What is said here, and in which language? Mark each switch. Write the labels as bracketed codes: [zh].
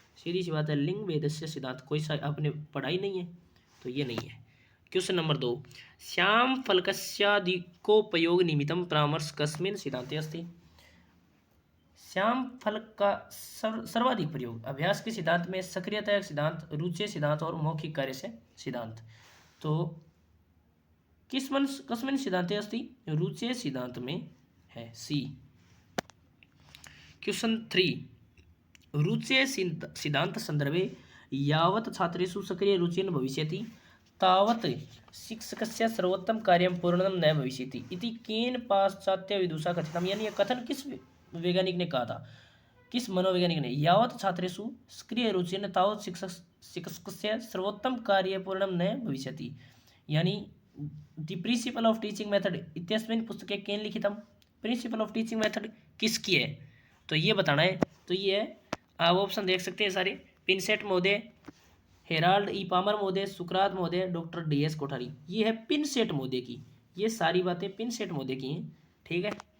[hi] सीधी सी बात है, लिंग भेदस्य सिद्धांत कोई सा आपने पढ़ा ही नहीं है तो ये नहीं है। [sa] क्वेश्चन नंबर 2, श्याम फलकस्याधिकोपयोग निमित्तं परामर्श कस्मिन् सिद्धान्ते अस्ति। [hi] श्याम फलक का सर्वाधिक प्रयोग अभ्यास के सिद्धांत में सक्रियता सिद्धांत, रुचि सिद्धांत और मौखिक कार्य से सिद्धांत। [sa] तो कस्मिन् सिद्धान्ते अस्ति? [hi] रुचि सिद्धांत में है, सी। [sa] क्वेश्चन 3, रुचि सिद्धांत संदर्भे यावत् छात्रेषु सक्रिय रुचिर्न भविष्यति तावत् शिक्षकस्य सर्वोत्तम कार्यं पूर्णं न भविष्यति इति केन पाश्चात्य विदुषा कथितम्। [hi] यानी यह कथन किस वैज्ञानिक ने कहा था, किस मनोवैज्ञानिक ने? [sa] यावत् छात्रेषु सक्रिय रुचिर्न तावत् शिक्षकस्य सर्वोत्तम कार्य पूर्णं न भविष्यति। यानी [en] the principle of teaching method [sa] इत्यस्मिन् पुस्तके केन लिखितम्। [hi] प्रिंसिपल ऑफ टीचिंग मेथड किसकी है तो ये बताना है। तो ये है, आप ऑप्शन देख सकते हैं सारे, पिनसेट महोदय, हेराल्ड ई पामर महोदय, सुकरात महोदय, डॉक्टर DS कोठारी। ये है पिनसेट महोदय की, ये सारी बातें पिनसेट महोदय की हैं। ठीक है।